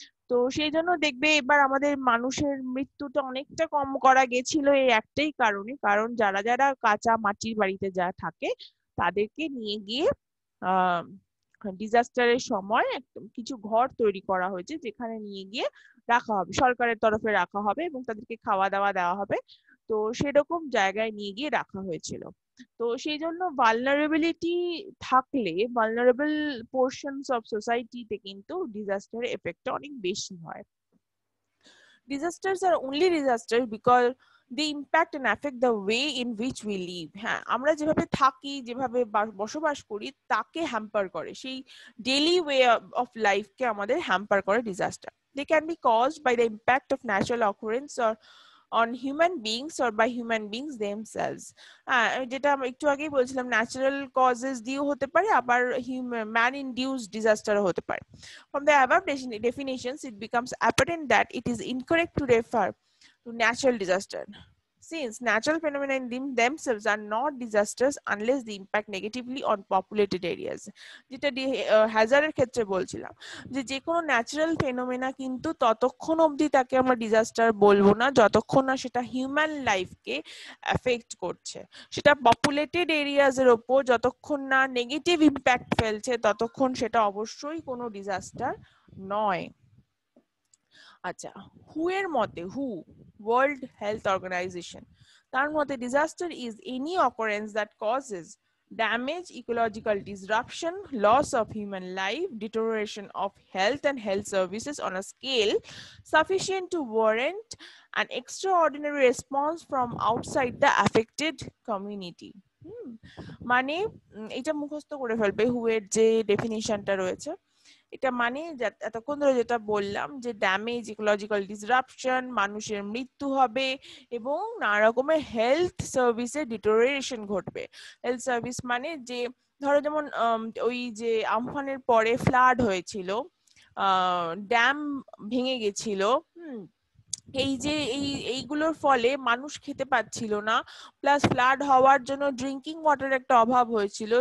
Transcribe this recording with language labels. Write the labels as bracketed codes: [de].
[bn] তো সেই জন্য দেখবে এবার আমাদের মানুষের মৃত্যুটা অনেকটা কম করা গেছিল এই একটাই কারণে, কারণ যারা যারা কাঁচা মাটির বাড়িতে যা থাকে তাদেরকে নিয়ে গিয়ে আহ ডিজাস্টারের সময় কিছু ঘর তৈরি করা হয়েছে, যেখানে নিয়ে গিয়ে রাখা হবে, সরকারের তরফে রাখা হবে এবং তাদেরকে খাওয়া দাওয়া দেওয়া হবে। তো সেরকম জায়গায় নিয়ে গিয়ে রাখা হয়েছিল। তো সেই জন্য ভালনারেবিলিটি থাকলে ভালনারেবল পোর্শনস অফ সোসাইটিতে কিন্তু ডিজাস্টারের এফেক্টটা অনেক বেশি হয়। [en] Disasters are only disasters because they impact and affect the way in which we live. [bn] হ্যাঁ, আমরা যেভাবে থাকি, যেভাবে বসবাস করি তাকে হ্যাম্পার করে, সেই ডেইলি ওয়ে অফ লাইফকে আমাদের হ্যাম্পার করে disaster. [en] They can be caused by the impact of natural occurrence or on human beings or by human beings themselves. [bn] যেটা আমি একটু আগেই বলছিলাম, ন্যাচারাল কজেস দিয়েও হতে পারে, আবার ম্যান ইনডিউসড ডিজাস্টারও হতে পারে। [en] From the above definitions, it becomes apparent that it is incorrect to refer to natural disaster, since natural phenomena in themselves are not disasters unless they impact negatively on populated areas. [bn] যেটা হ্যাজার্ডের ক্ষেত্রে বলছিলাম, যে কোনো natural phenomena কিন্তু ততক্ষণ অবধি তাকে আমরা ডিজাস্টার বলবো না যতক্ষণ না সেটা হিউম্যান লাইফকে এফেক্ট করছে, সেটা পপুলেটেড এরিয়াজ এর ওপর যতক্ষণ না নেগেটিভ ইম্প্যাক্ট ফেলছে ততক্ষণ সেটা অবশ্যই কোনো ডিজাস্টার নয়। আচ্ছা, হু এর মতে, ওয়ার্ল্ড হেলথ অর্গানাইজেশন, তার মতে [en] Disaster is any occurrence that causes damage, ecological disruption, loss of human life, deterioration of health and health services on a scale sufficient to warrant an extraordinary response from outside the affected community. [bn] মানে এটা মুখস্থ করে ফেলবে হু এর যে ডেফিনিশনটা রয়েছে। এটা মানে এতক্ষণ ধরে যেটা বললাম, যে ড্যামেজ, ইকোলজিক্যাল ডিসরাপশন, মানুষের মৃত্যু হবে এবং নানা রকমের হেলথ সার্ভিসের ডিটোরিয়েশন ঘটবে। হেলথ সার্ভিস মানে যে ধরো যেমন ওই যে আমফানের পরে ফ্লাড হয়েছিল, ড্যাম ভেঙে গেছিল, এই যে এইগুলোর ফলে মানুষ খেতে পাচ্ছিল না, প্লাস ফ্লাড হওয়ার জন্য ড্রিঙ্কিং ওয়াটার একটা অভাব হয়েছিল।